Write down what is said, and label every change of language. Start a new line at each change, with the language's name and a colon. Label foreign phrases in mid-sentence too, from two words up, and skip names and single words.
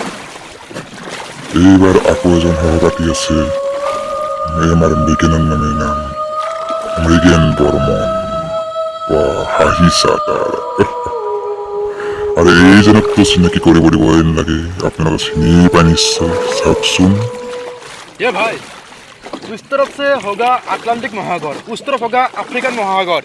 Assamese: এইবাৰ আকৌ এজন সহপাঠী আছে, আমাৰ মৃগেনৰ নামে নাম মৃগেন বৰ্মন। হাঁহি চাটাৰ আৰু এইজনকতো চিনাকি কৰিব দিব নালাগে, আপোনালোকে চিনি পাই নিশ্চয়। চাওকচোন।
Hindi: ये भाई, इस तरफ से होगा अटलांटिक महासागर, उस तरफ होगा अफ्रीकन महासागर।